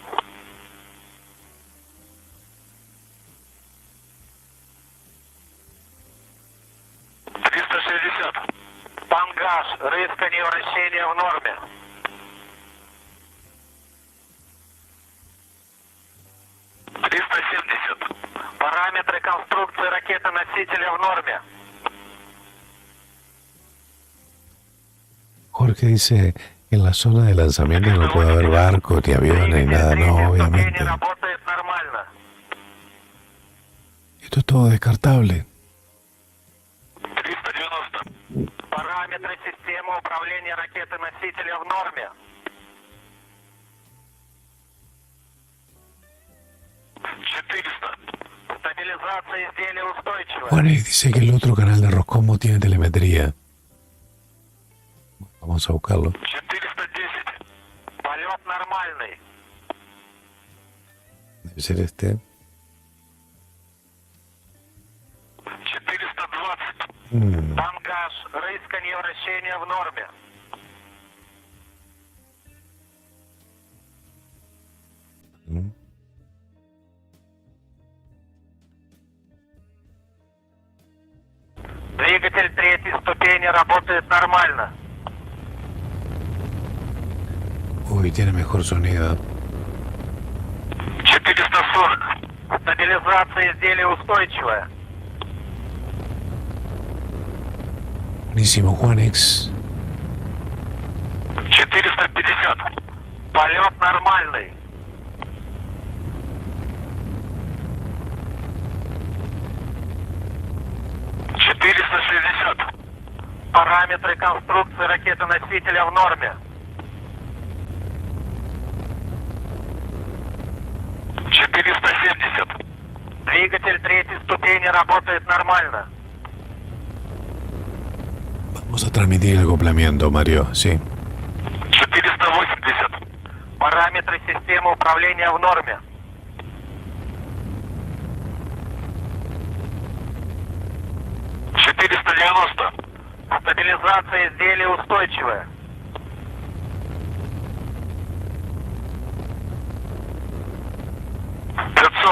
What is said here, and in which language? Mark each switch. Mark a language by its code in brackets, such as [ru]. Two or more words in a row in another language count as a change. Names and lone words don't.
[ru] 360. Тангаж, рыскание, вращение в норме. 370. Параметры конструкции ракеты-носителя в норме. [es] Jorge dice, en la zona de lanzamiento no puede haber barcos, ni aviones, ni nada, no, obviamente. [ru] Работает нормально. [es] Esto es todo descartable. [ru] 390. Параметры системы управления ракеты-носителя в норме. 400. Стабилизация изделия устойчивая. [es] Bueno, y dice que el otro canal de Roscosmos tiene telemetría. Vamos a buscarlo. [ru] 410. Полет нормальный. [es] Debe ser este. [ru] 420. Тангаж, рыскание, вращение в норме. Двигатель третьей ступени работает нормально. [es] Uy, tiene mejor sonido. [ru] 440. Стабилизация изделия устойчивая. [es] Buenísimo, Juanex. [ru] 450. Полет нормальный. 460. Параметры конструкции ракеты-носителя в норме. 470. Двигатель третьей ступени работает нормально. [es] Vamos a transmitir el acoplamiento, Mario, sí. [ru] 480. Параметры системы управления в норме. 490. Стабилизация изделия устойчивая. 500.